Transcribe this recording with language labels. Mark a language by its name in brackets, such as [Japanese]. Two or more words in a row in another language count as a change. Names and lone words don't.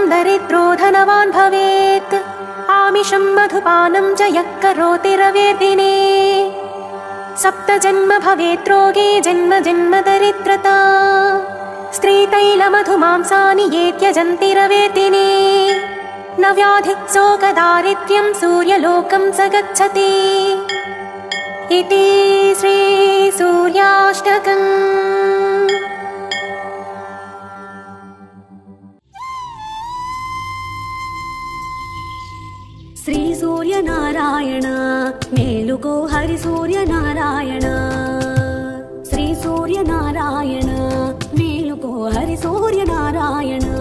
[Sanskrit] दरिद्रो धनवान् भवेत् आमिषं मधुपानं च यः करोति रवेर्दिने सप्तजन्म भवेद्रोगे जन्म जन्म दरिद्रता स्त्रीतैलमधुमांसानि ये त्यजन्ति रवेर्दिने न व्याधिः शोकदारिद्र्यं सूर्यलोकं स गच्छति इति श्रीसूर्याष्टकम्। [Telugu] శ్రీ సూర్యనారాయణ మేలుకో హరి సూర్యనారాయణ శ్రీ సూర్యనారాయణ మేలుకో హరి సూర్యనారాయణ